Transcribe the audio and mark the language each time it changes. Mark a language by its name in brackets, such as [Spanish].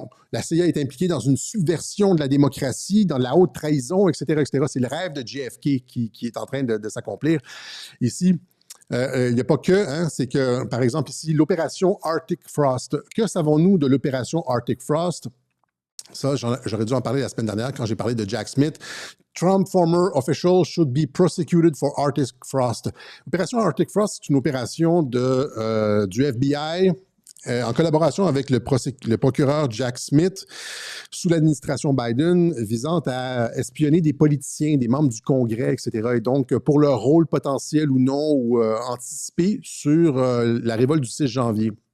[French] La CIA est impliquée dans une subversion de la démocratie, dans la haute trahison, etc., etc. C'est le rêve de JFK qui est en train de s'accomplir. Ici, il n'y a pas que, hein, c'est que, par exemple, ici, l'opération Arctic Frost. Que savons-nous de l'opération Arctic Frost? Ça, j'aurais dû en parler la semaine dernière quand j'ai parlé de Jack Smith. [English] Trump, former official, should be prosecuted for Arctic Frost. [French] L'opération Arctic Frost, c'est une opération du FBI en collaboration avec le procureur Jack Smith sous l'administration Biden visant à espionner des politiciens, des membres du Congrès, etc. Et donc, pour leur rôle potentiel ou non, ou anticipé sur la révolte du 6 janvier.